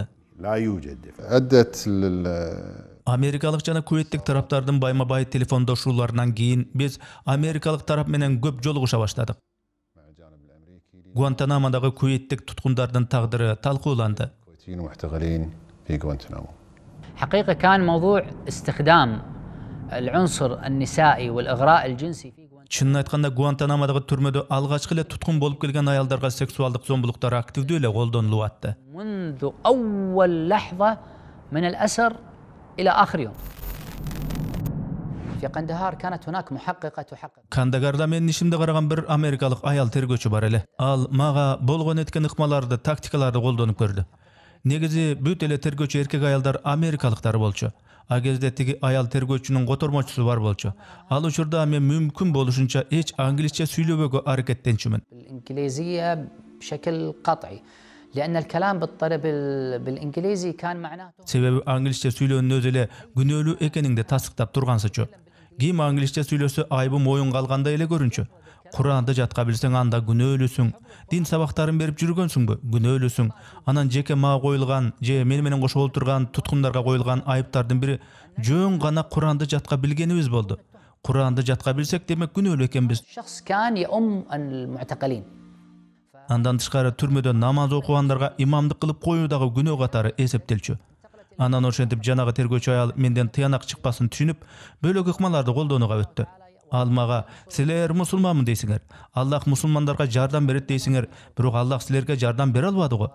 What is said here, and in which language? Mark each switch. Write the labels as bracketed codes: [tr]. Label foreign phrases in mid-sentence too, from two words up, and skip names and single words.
[ar] لا يوجد دفاع. أدت [ky] Америкалык жана кувейттик тараптардын байма-бай телефондошууларынан кийин биз америкалык тарап менен көп жолугуша баштадык. Гуантанамодагы кувейттик туткундардын тагдыры талкууланды. [ar] الكويتيين المحتقلين في غوانتنامو. حقيقة كان موضوع استخدام العنصر النسائي والإغراء الجنسي في [ky] Чынын айтканда Гуантанамодагы түрмөдө алгачкы эле туткун болуп келген аялдарга сексуалдык зомбулуктар активдүү эле колдонулуп атты. [ar] منذ أول لحظة من الأسر إلى آخر يوم. في قندهار كانت هناك محققة تحقق. [ky] Кандагарда менин ишимде караган бир америкалык аял тергөөчү бар эле. Ал мага болгон эткен ыкмаларды, тактикаларды колдонуп көрдү. Негизи бүт эле тергөөчү эркек аялдар америкалыктар болчу. А кезде тиги аял тергөөчүнүн котормочусу бар болчу. Ал учурда мен мүмкүн болушунча эч англисче сүйлөбөгө аракеттенчүмүн. [ar] بالإنجليزية بشكل قطعي لأن الكلام بالإنجليزي كان معناته [ky] Себеби англисче сүйлөөнүн өзү эле күнөөлүү экениңди тасыктап тургансычу. Ким англисче сүйлөсө айбы моюнга алгандай эле көрүнчү. Куранды жатка билсең анда күнөөлүсүң. Дин сабактарын берип жүргөнсүңбү? Күнөөлүсүң. Анан жеке мага коюлган же мени менен кошо олтурган туткундарга коюлган айыптардын бири жөн гана Куранды жатка билгенибиз болду. Куранды жатка билсек демек күнөөлүү экенбиз. [ar] الشخص كان يؤم المعتقلين. [ky] Андан тышкары түрмөдө намаз окугандарга имамдык кылып коюу дагы күнөө катары эсептелчү. Анан ошентип жанагы тергөөчү аял менден тыянак чыкпасын түшүнүп, бөлөк ыкмаларды колдонууга өттү. Ал мага: "Силер мусулманмын дейсиңер. Аллах мусулмандарга жардам берет дейсиңер, бирок Аллах силерге жардам бере албады го.